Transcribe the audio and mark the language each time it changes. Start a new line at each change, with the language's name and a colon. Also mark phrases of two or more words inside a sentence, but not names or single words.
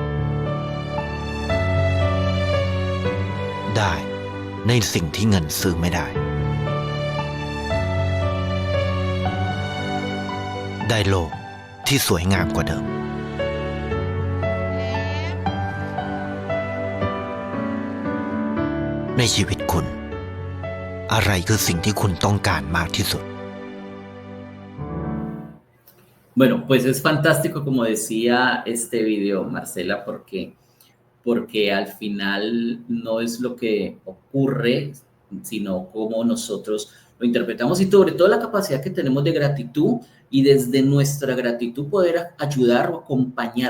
Thai: ได้ในสิ่งที่เงินซื้อไม่ได้ได้โลกที่สวยงามกว่าเดิมในชีวิตคุณอะไรคือสิ่งที่คุณต้องการมากที่สุด
Spanish: Bueno, pues es fantástico como decía este video, Marcela, porque al final no es lo que ocurre, sino cómo nosotros lo interpretamos y sobre todo la capacidad que tenemos de gratitud y desde nuestra gratitud poder ayudar o acompañar.